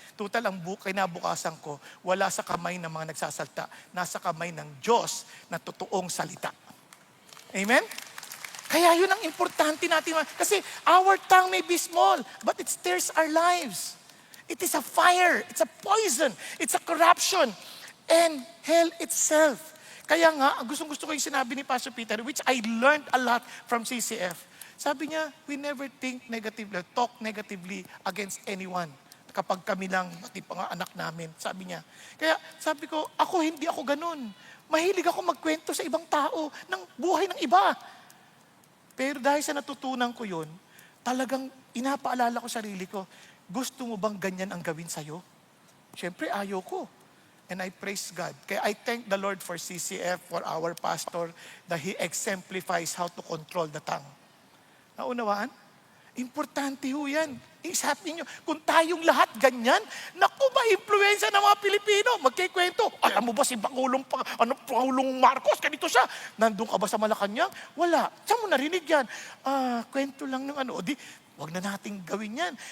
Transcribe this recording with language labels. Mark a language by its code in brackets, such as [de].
[tl] Total, ang kinabukasan ko, wala sa kamay ng mga nagsasalta, nasa kamay ng Diyos na totoong salita. Amen? Kaya yun ang importante natin. Kasi [en] our tongue may be small, but it stirs our lives. It is a fire, it's a poison, it's a corruption, and hell itself. [tl] Kaya nga, gustong-gusto ko yung sinabi ni Pastor Peter, [en] which I learned a lot from CCF. [tl] Sabi niya, [en] we never think negatively, talk negatively against anyone. [tl] Kapag kami lang, pati pa nga anak namin, sabi niya. Kaya sabi ko, hindi ako ganun. Mahilig ako magkwento sa ibang tao ng buhay ng iba. Pero dahil sa natutunan ko yun, talagang inapaalala ko sarili ko, gusto mo bang ganyan ang gawin sa'yo? Siyempre, ayaw ko. [en] And I praise God. [tl] Kaya [en] I thank the Lord for CCF, for our pastor, that he exemplifies how to control the tongue. [tl] Naunawaan? Importante ho yan. Isipin nyo, kung tayong lahat ganyan, naku, ma-influensya ng mga Pilipino. Magkikwento, alam mo ba si Pangulong Marcos, ganito siya. Nandun ka ba sa Malacanang? Wala. Saan mo narinig yan? Kwento lang ng wag na nating gawin yan.